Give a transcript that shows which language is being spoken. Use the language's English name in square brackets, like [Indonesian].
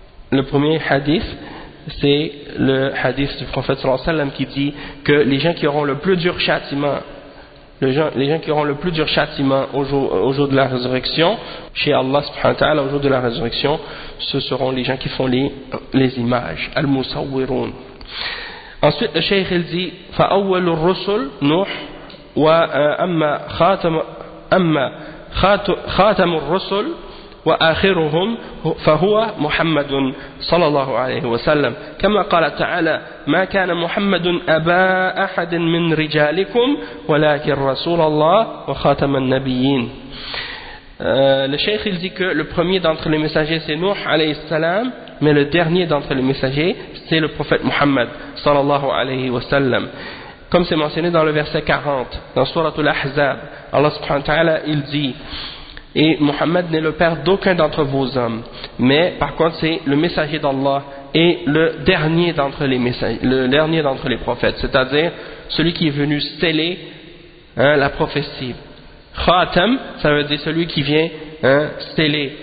[French] Le premier hadith, c'est le hadith du prophète sallallahu alayhi wa sallam qui dit que les gens qui auront le plus dur châtiment, les gens qui auront le plus dur châtiment au jour de la résurrection, chez Allah subhanahu wa ta'ala, au jour de la résurrection, ce seront les gens qui font les images, al-musawwirun. Ensuite, le cheikh il dit, [Arabic] فأول الرسل نوح وأما خاتم أما خاتم الرسل وآخرهم فهو محمد صلى الله عليه وسلم كما قال تعالى ما كان محمد أبا أحد من رجالكم ولكن رسول الله وخاتم النبيين. [French] Le cheikh il dit que le premier d'entre les messagers c'est Nuh alayhi salam, mais le dernier d'entre les messagers c'est le prophète Muhammad sallallahu alayhi wa sallam. Comme c'est mentionné dans le verset 40, dans Sourate Al-Ahzab, Allah subhanahu wa ta'ala, il dit « Et Muhammad n'est le père d'aucun d'entre vos hommes, mais par contre c'est le messager d'Allah et le dernier d'entre les messagers, le dernier d'entre les prophètes, c'est-à-dire celui qui est venu sceller la prophétie. » Khatam, ça veut dire celui qui vient sceller.